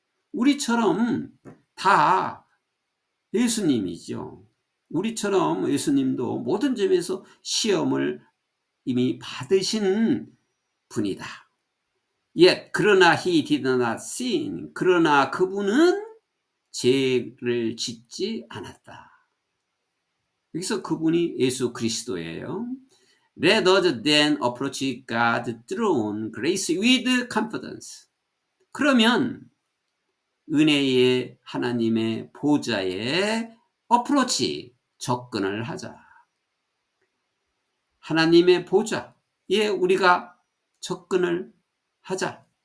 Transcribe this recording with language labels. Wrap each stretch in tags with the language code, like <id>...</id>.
<ko>우리처럼 다 예수님이죠. 우리처럼 예수님도 모든 점에서 시험을 이미 받으신 분이다.</ko> <en>Yet,</en> <ko>그러나</ko> <en>he did not sin.</en> <ko>그러나 그분은 죄를 짓지 않았다. 여기서 그분이 예수 그리스도예요.</ko> <en>Let us then approach God's throne grace with confidence.</en> <ko>그러면 은혜의 하나님의 보좌에 어프로치, 접근을 하자. 하나님의 보좌에 우리가 접근을 하자.</ko>